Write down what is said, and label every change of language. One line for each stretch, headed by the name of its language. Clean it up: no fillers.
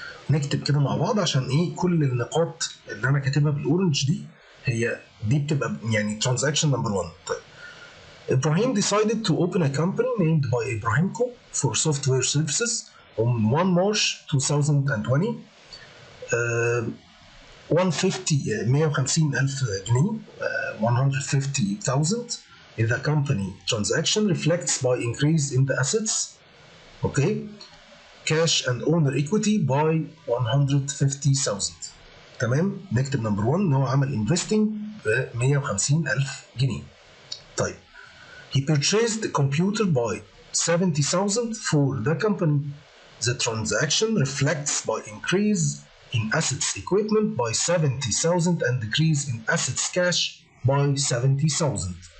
Arabic: نكتب كده مع بعض عشان ايه كل النقاط اللي انا كاتبها بالاورنج دي بتبقى يعني
English: transaction number 1. طيب Ibrahim decided to open a company named by Ibrahimco for software services on 1 March 2020. 150,000 جنيه 150,000 in the company transaction reflects by increase in the assets. Okay. Cash and owner equity by 150,000.
Arabic: تمام. نكتب نمبر 1 ان هو عمل investing ب 150,000 جنيه.
English: طيب he purchased a computer by 70,000 for the company. The transaction reflects by increase in assets equipment by 70,000 and decrease in assets cash by 70,000.